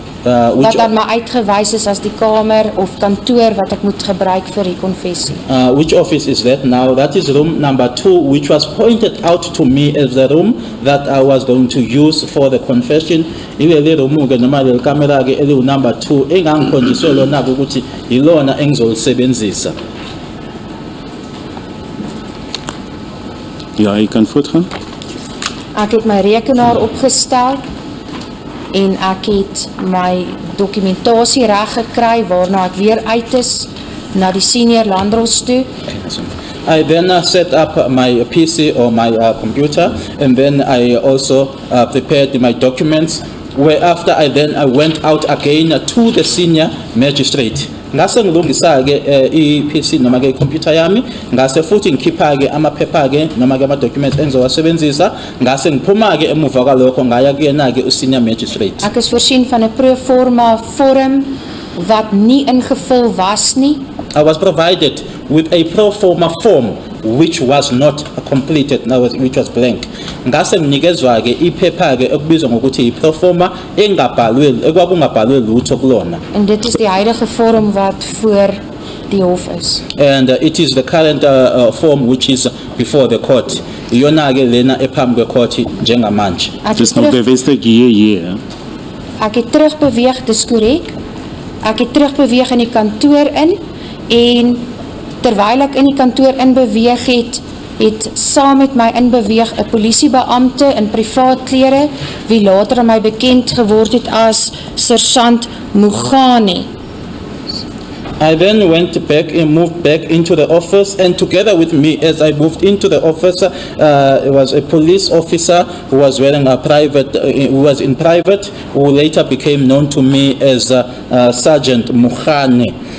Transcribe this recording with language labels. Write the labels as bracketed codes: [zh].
[af] wat dan maar uitgewys is as die kamer of kantoor wat ek moet gebruik vir die konfessie. [en] Which office is that now? That is room number 2, which was pointed out to me as the room that I was going to use for the confession. [zu] Ile room ke noma le camera ke eli number 2 engangikhonjiswe lona ukuthi yilona engizolisebenzisa. [af] Ja, jy kan voortgaan. Ek het my rekenaar opgestel en ek het my dokumentasie reg gekry waarna ek weer uit is na die senior landros toe. [en] I then set up my PC or my computer, and then I also prepared my documents, whereafter I went out again to the senior magistrate. [zu] Ngase ngilungisa ke iPC noma ke computer yami, ngase futhi ngikhipha ke amaphepha ke noma ke ama documents engizowasebenzisa, ngase ngiphuma ke emuva kwalokho ngaya kuyena ke senior magistrate. [af] Ek is voorsien van 'n pro forma vorm wat nie ingevul was nie. [en] I was provided with a pro forma form which was not completed, which was blank. [zu] Ngase nginikezwa ke iphepha ke ekubizwa ngokuthi i-pro forma ekwakungabhalwe lutho kulona. [af] En dit is die huidige vorm wat voor die hof is. [en] And it is the current form which is before the court. [zu] Iyona ke lena ephambi kwecourt njengamanje. [af] Dis nog bevestig hier. Ek het terugbeweeg, dis korrek. Ek het terugbeweeg in die kantoor in en terwyl ek in die kantoor inbeweeg het saam met my inbeweeg 'n polisiebeampte in privaat klere wie later aan my bekend geword het as Sergeant Mugane. [en] I then went back and moved back into the office, and together with me as I moved into the office, it was a police officer who was wearing a private, who was in private, who later became known to me as Sergeant Mugane.